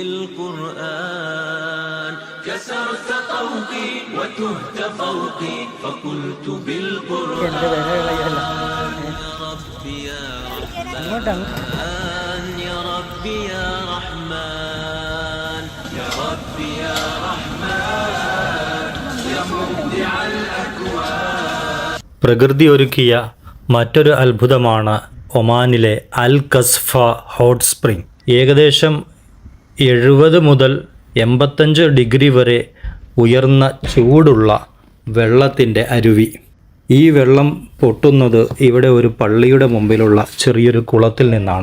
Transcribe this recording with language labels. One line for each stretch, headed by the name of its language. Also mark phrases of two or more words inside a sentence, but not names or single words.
Arabic: بالقرآن كسرت طوقي وتهت فوقي فقلت بالقرآن يا ربي يا رحمن يا ربي يا رحمن يا ربي يا رحمن يا مبدع الأكوان.
Malayalam: പ്രകൃതി ഒരുക്കിയ മറ്റൊരു അത്ഭുതമാണ് ഒമാനിലെ അൽ കസ്ഫ ഹോട്ട് സ്പ്രിംഗ്. ഏകദേശം 70 മുതൽ 85 ഡിഗ്രി വരെ ഉയർന്ന ചൂടുള്ള വെള്ളത്തിൻ്റെ അരുവി. ഈ വെള്ളം പൊട്ടുന്നത് ഇവിടെ ഒരു പള്ളിയുടെ മുമ്പിലുള്ള ചെറിയൊരു കുളത്തിൽ നിന്നാണ്.